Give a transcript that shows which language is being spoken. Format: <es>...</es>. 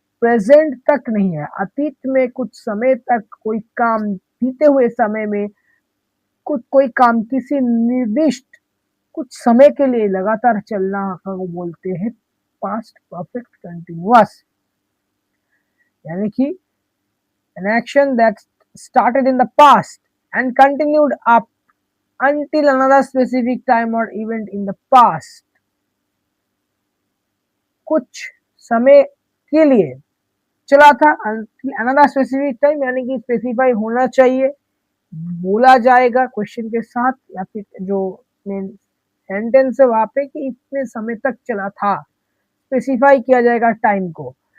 <hi>Present तक नहीं है, अतीत में कुछ समय तक कोई काम, बीते हुए समय में कोई काम किसी निर्दिष्ट कुछ समय के लिए लगातार चलना को बोलते हैं पास्ट परफेक्ट कंटिन्यूअस। यानी कि</hi> <en>an action that started in the past and continued up until another specific time or event in the past।</en> <hi>कुछ समय के लिए चला था,</hi> <en>until another specific time</en> <hi>यानी कि स्पेसिफाई होना चाहिए, बोला जाएगा क्वेश्चन के साथ, या फिर जो सेंटेंस है वहां पे कि इतने समय तक चला था, स्पेसिफाई किया जाएगा टाइम को।</hi>